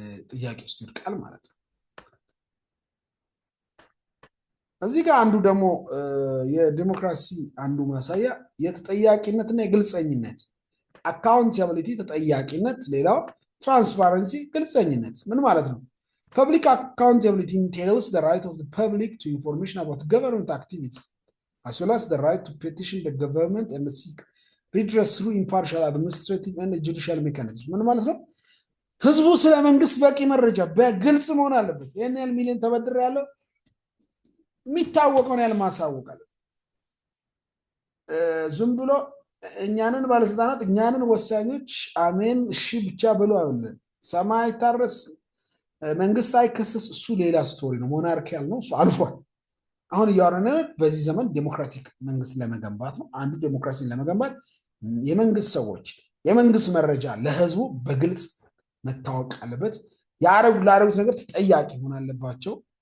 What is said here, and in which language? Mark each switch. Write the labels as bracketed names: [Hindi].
[Amharic] ጥያቄ ውስጥ ይወድቃል ማለት ነው። እዚህ ጋር አንዱ ደግሞ የዲሞክራሲ አንዱ ማሳያ የተጠያቂነትና የግልፀኝነት አካውንታቢሊቲ፣ ተጠያቂነት፣ ሌላው ትራንስፓረንሲ፣ ግልፀኝነት ምን ማለት ነው? [English] ፐብሊክ አካውንታቢሊቲ entails the right of the public to information about government activities as well as the right to petition the government and seek redress through impartial administrative and judicial mechanisms። [Amharic] ምን ማለት ነው? ህዝቡ ስለ መንግስት በቂ መረጃ በግልጽ መሆን አለበት። ይህን ያህል ሚሊዮን ተበድር ያለው የሚታወቀውን ያህል ማሳወቅ አለበት። ዝም ብሎ እኛንን ባለስልጣናት እኛንን ወሳኞች አሜን እሺ ብቻ ብሎ አይደለም። ሰማይ አይታረስ መንግስት አይከሰስ፣ እሱ ሌላ ስቶሪ ነው። ሞናርኪያል ነው፣ እሱ አልፏል። አሁን እያወራን በዚህ ዘመን ዴሞክራቲክ መንግስት ለመገንባት ነው። አንዱ ዴሞክራሲን ለመገንባት የመንግስት ሰዎች የመንግስት መረጃ ለህዝቡ በግልጽ መታወቅ አለበት። ላደረጉት ነገር ተጠያቂ መሆን አለባቸው።